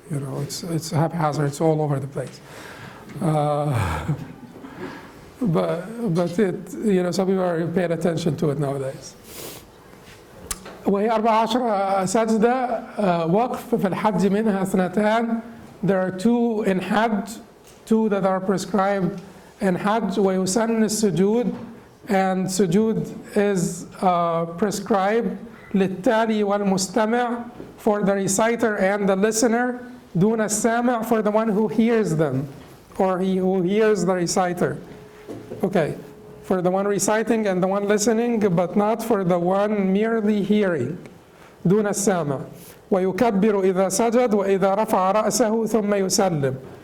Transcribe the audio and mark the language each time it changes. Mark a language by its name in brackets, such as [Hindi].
[English] It's haphazard. It's all over the place. But it, some people are paying attention to it nowadays. [Arabic] وهي 14 سجدة وقف في الحج منها 2. [English] There are 2 in Hajj, 2 that are prescribed in Hajj. [Arabic] ويسن السجود, [English] and sujud is prescribed [Arabic] للتالي والمستمع, [English] for the reciter and the listener. [Arabic] دون السامع [English] for the one who hears them, or who hears the reciter. Okay, for the one reciting and the one listening, but not for the one merely hearing. [Arabic] دون السامع. ويكبر إذا سجد وإذا رفع رأسه ثم يسلم.